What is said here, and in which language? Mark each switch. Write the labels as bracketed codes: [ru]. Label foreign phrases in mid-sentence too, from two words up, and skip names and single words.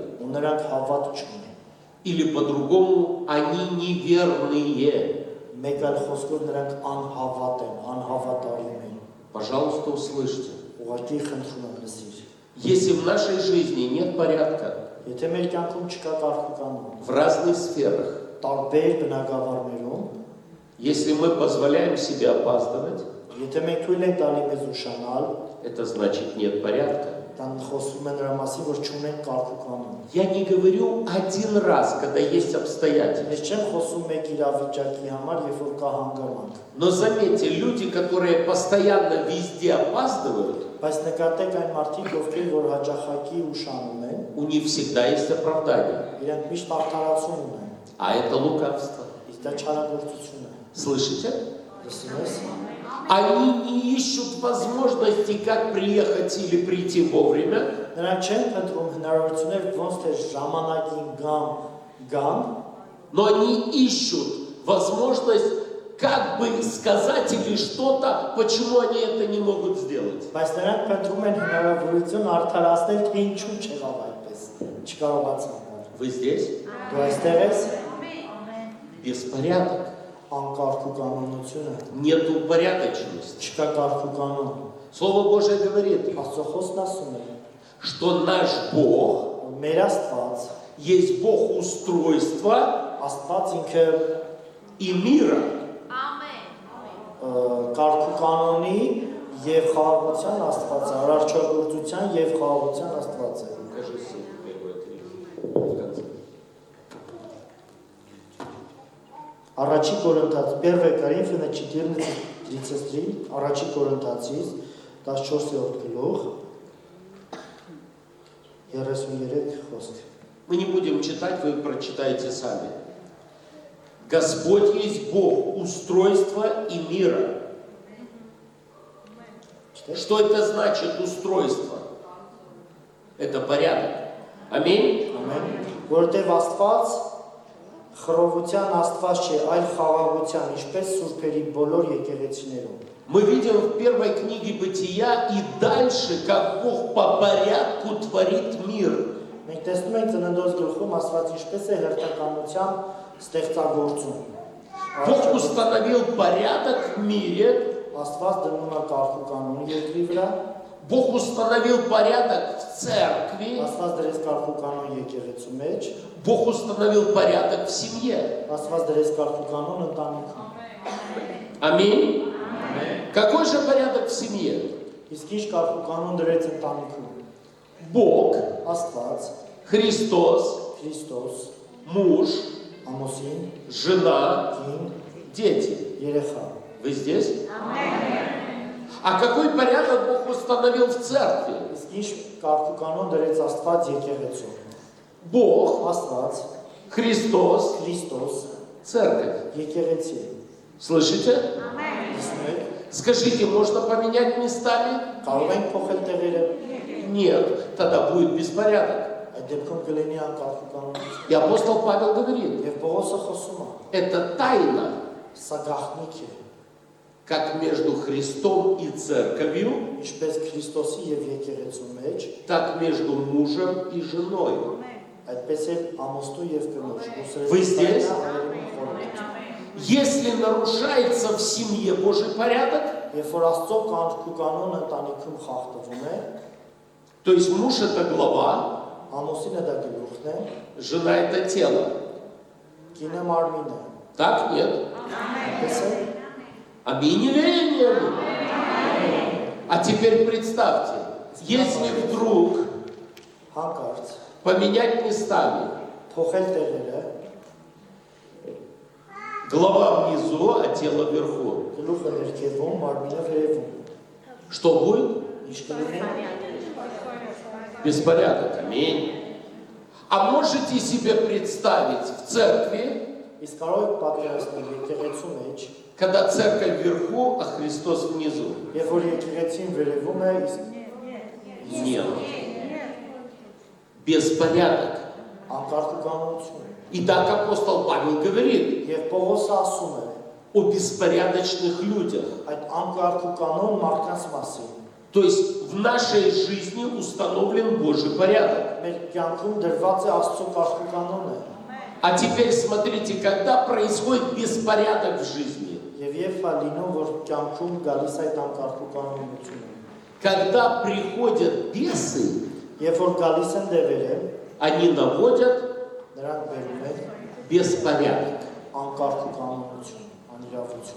[hy] Ու նրանք հավատ չունեն։ [ru] Или по-другому, они неверные. [hy] Մեկ այլ խոսքով նրանք անհավատ են, անհավատարիմ են։ [ru] Пожалуйста, услышьте. [hy] Ուղղակի խնդրում եմ լսիր։ [ru] Если в нашей жизни нет порядка [hy] Եթե մեր կյանքում չկա կարգ ու կանոն, [ru] в разных сферах, [hy] տարբեր բնակավարներում, [ru] если мы позволяем себе опаздывать, [hy] եթե մենք թույլ ենք տալի մեզ ուշանալ, [ru] это значит нет порядка. [hy] Տան խոսում են նրա մասին, որ չունենք կարգ ու կանոն։ [ru] Я не говорю один раз, когда есть обстоятельства. [hy] Ես չեմ խոսում մեկ իրավիճակի համար, երբ որ կա հանգամանք։ [ru] Но заметьте, люди, которые постоянно везде опаздывают, [hy] Բայց նկատեք այն մարդիկ, ովքեր որ հաճախակի ուշանում են, [ru] у них всегда есть оправдание. [hy] իրենք միշտ արդարացում ունեն։ [ru] А это лукавство. [hy] Իսկ դա չարագործություն է։ [ru] Слышите? [hy] Լսում ես։ [ru] Они не ищут возможности, как приехать или прийти вовремя. [hy] Նրանք չեն փնտրում հնարավորություններ, ոնց թե ժամանակին գան, [ru] Но они ищут возможность как бы сказать или что-то, почему они это не могут сделать. [hy] բայց նրանք փնտրում են հնարավորություն արդարացնել, թե ինչու չեղավ այդպես։ Չկարողացան։ [ru] Вы здесь? [hy] Դու այստեղ ես, [ru] Беспорядок. [hy] անկարգ ու կանոնությունը, [ru] Нет упорядоченности. [hy] չկա կարգ ու կանոն։ [ru] Слово Божие говорит, [hy] Աստծո խոսքն ասում է, [ru] что наш Бог [hy] որ մեր Աստված, [ru] есть Бог устройства [hy] Աստված ինքը [ru] и мира. [hy] կարգ ու կանոնի եւ խաղաղության Աստված է, արարչագործության եւ խաղաղության Աստված է։ [ru] Покажи ссылку первые 3 в конце. [hy] Առաջի Կորինթաց 1 Коринфяна 14:33, առաջի Կորինթացից 14-րդ գլուխ 33 խոսք։ [ru] Мы не будем читать, вы прочитаете сами. Господь есть Бог устройства и мира. Что это значит устройство? Это порядок. Аминь. [hy] Ամեն։ Որտեղ Աստված խռովության Աստված չէ, այլ խաղաղության, ինչպես սուրբերի բոլոր եկեղեցիներում։ [ru] Мы видим в первой книге Бытия и дальше, как Бог по порядку творит мир. [hy] Մենք տեսնում ենք Ծննդոց գլխում Աստված ինչպես է հերթականությամբ ստեղծագործում։ [ru] Бог установил порядок в мире. [hy] Աստված դնում է կարգ ու կանոն երկրի վրա, [ru] Бог установил порядок в церкви. [hy] Աստված դրեց կարգ ու կանոն եկեղեցու մեջ, [ru] Бог установил порядок в семье. [hy] Աստված դրեց կարգ ու կանոն ընտանիքում։ [ru] Аминь. Какой же порядок в семье? [hy] Իսկ ինչ կարգ ու կանոն դրեց ընտանիքում։ [ru] Бог, [hy] Աստված, [ru] Христос, [hy] Քրիստոս, [ru] муж, [hy] ամուսին, [ru] жена, [hy] կին, [ru] дети. [hy] երեխա։ [ru] Вы здесь? А какой порядок Бог установил в церкви? [hy] Իսկ ինչ կարգ ու կանոն դրեց Աստված եկեղեցու։ [ru] Бог, [hy] Աստված, [ru] Христос, [hy] Քրիստոս, [ru] Церковь. [hy] եկեղեցի։ [ru] Слышите? [hy] Իսկ մենք [ru] Скажите, можно поменять местами? [hy] կարող ենք փոխել տեղերը, [ru] Нет, тогда будет беспорядок. [hy] այդ դեպքում կլինի անկարգուկանություն։ [ru] И апостол Павел говорит, [hy] Եվ Պողոսը խոսում է, [ru] это тайна, [hy] սա գաղտնիք է, [ru] как между Христом и Церковью, [hy] ինչպես Քրիստոսի եւ եկեղեցու մեջ, [ru] так между мужем и женой. [hy] այդպես էլ ամոստու եւ կնոջ։ [ru] Вы здесь? [hy] խորհուրդ։ [ru] Если нарушается в семье Божий порядок, [hy] Երբ որ Աստծո կանոնը ընտանիքում խախտվում է, [ru] то есть муж это глава, [hy] ամուսինը դա գլուխն է, [ru] жена это тело. [hy] կինը մարմինը։ [ru] Так? Нет? [hy] Այդպես է։ [ru] Аминь или не аминь? А теперь представьте, если вдруг [hy] Հանկարծ [ru] поменять местами, [hy] փոխել տեղերը, [ru] голова внизу, а тело вверху, [hy] գլուխը ներքևում, մարմինը վերևում, [ru] что будет? [hy] ինչ կլինի։ [ru] Беспорядок. Аминь. А можете себе представить в церкви, [hy] Իսկ կարող եք պատկերացնել եկեղեցու մեջ, [ru] когда церковь вверху, а Христос внизу? [hy] երբ որ եկեղեցին վերևում է, իսկ [ru] Нет. Беспорядок. [hy] անկարգուկանություն։ [ru] И так апостол Павел говорит [hy] Եվ Պողոսը ասում է [ru] о беспорядочных людях. [hy] այդ անկարգուկանոն մարդկանց մասին։ [ru] То есть в нашей жизни установлен Божий порядок. [hy] Մեր կյանքում դրված է Աստծո կարգուկանոնը։ [ru] А теперь смотрите, когда происходит беспорядок в жизни, [hy] Եվ լինում, որ կյանքում գալիս այդ անկարգուկանոնությունը։ [ru] когда приходят бесы, [hy] Երբ որ գալիս են դևերը, [ru] они наводят [hy] նրանք բերում են [ru] беспорядок. [hy] անկարգուկանոնություն, անիրավություն,